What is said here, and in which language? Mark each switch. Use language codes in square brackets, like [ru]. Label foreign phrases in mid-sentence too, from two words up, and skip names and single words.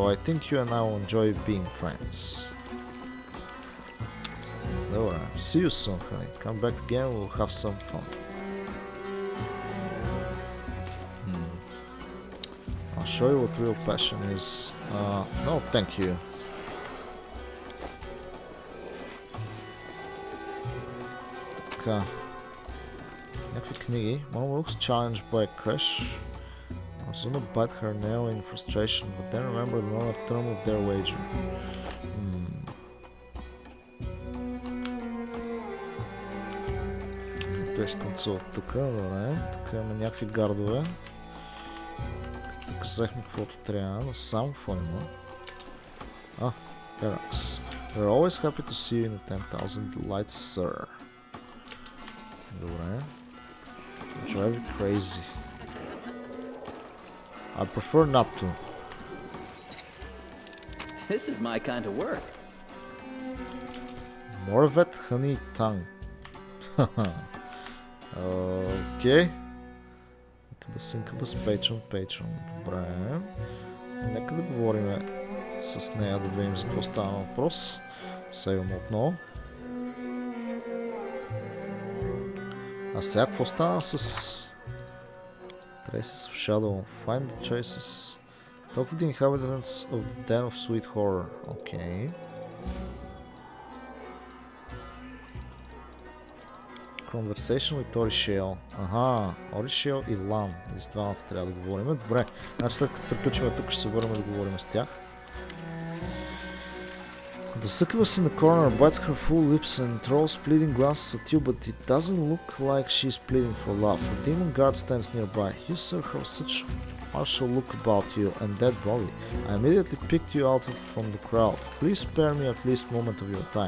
[en] I think you and I will enjoy being friends. Добре. See you soon, honey. Come back again, we'll have some fun. I'll show you what real passion is. No, thank you. [bg] Така. Някакви книги. [en] One looks challenged by a crash. I was gonna bite her nail in frustration, but then remembered another term of their wager. [bg] Те ще танцуват тук, добре. Тук имаме някакви гардове. Тук взехме каквото трябва, но само какво има? Еракс. [en] We're always happy to see you in the 10,000 lights, sir. Добре. Drive you crazy. I prefer not to. This is my kind of work. Morvet honey tongue. [bg] Окей. Incubus, Patron. Добре. Нека да говорим с нея, да видим за какво става въпрос. Сейваме отново. А сега какво стана с... [en] Traces of Shadow. Find the traces. Talk to the inhabitants of the Den of Sweet Horror. [bg] Окей. [en] Conversation with Orishale. [bg] Аха, Orishale и Lan. И с двамата трябва да говорим. Добре, значи след като приключим тук ще се върнем да говорим с тях. [en] The succubus in the corner bites her full lips and throws pleading glances at you, but it doesn't look like she's pleading for love. A demon guard stands nearby. You, sir, have such martial look about you and that body. I immediately picked you out from the crowd. Please spare me at least a moment of your time.